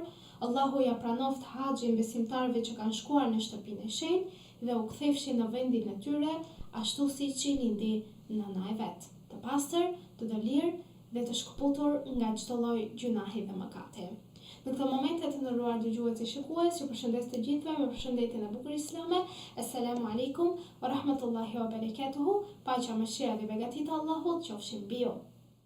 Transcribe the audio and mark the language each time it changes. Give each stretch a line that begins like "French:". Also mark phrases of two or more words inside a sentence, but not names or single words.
Albanian: Allahu ja pranoft haxhin besimtarëve që kanë shkuar në shtëpinë e shenjtë dhe u kthefshin në vendin e tyre, ashtu siç i lindi nëna e vet, të pastër, të lirë dhe të shkëputur nga çdo lloj gjunahi dhe mëkati. Në këtë moment të nderuar dëgjues dhe shikues, ju përshëndes të gjithëve me përshëndetjen e bukur islame.
Arabic: السلام عليكم ورحمة الله وبركاته.
Albanian: Paqja, mëshira dhe begatit e Allahut qofshin mbi ju.